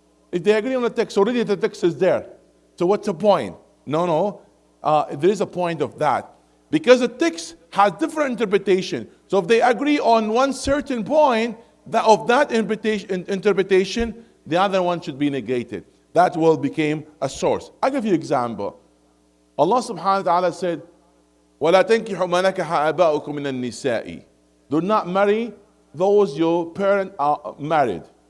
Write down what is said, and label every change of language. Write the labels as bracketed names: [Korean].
[English] If they agree on the text, already the text is there. So what's the point? No. There is a point of that. Because the text has different interpretation. So if they agree on one certain point of that interpretation, the other one should be negated. That will become a source. I'll give you an example. [Arabic] Allah subhanahu wa ta'ala said, وَلَا تَنْكِحُوا مَا نَكَحَ آبَاؤُكُم مِّنَ النِّسَاءِ. [English] Do not marry those your parents are married.